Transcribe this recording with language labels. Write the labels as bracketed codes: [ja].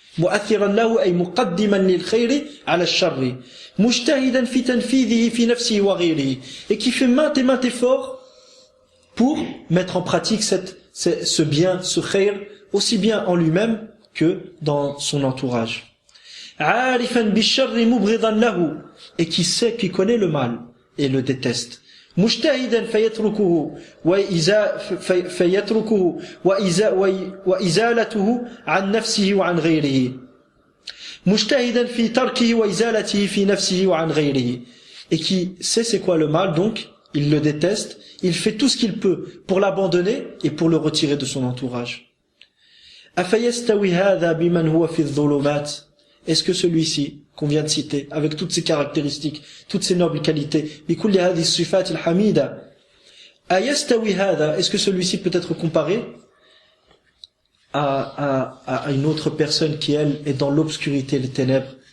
[ar] مُؤَثِّرًا لَهُ أي مُقَدِّمًا لِلْخَيْرِ على الشر مُجْتَهِدًا في تنفيذه في نفسه وغيره, [fr] et qui fait maintes et maintes efforts pour mettre en pratique ce bien, ce khayr, aussi bien en lui-même que dans son entourage. [ar] عارفا بالشر مبغضا له, [fr] et qui connaît le mal et le déteste. [ar] مجتهدا فيتركه وإزالته عن نفسه وعن غيره. مجتهدا في تركه وإزالته في نفسه وعن غيره, [fr] et qui sait c'est quoi le mal, donc il le déteste, il fait tout ce qu'il peut pour l'abandonner et pour le retirer de son entourage. [ar] أفيستوي هذا بمن هو في الظلمات, [fr] est-ce que celui-ci qu'on vient de citer, avec toutes ses caractéristiques, toutes ses nobles qualités, [ar] بكل هذه الصفات الحميدة, أيستوي هذا, [fr] est-ce que celui-ci peut être comparé à une autre personne qui elle est dans l'obscurité, les ténèbres?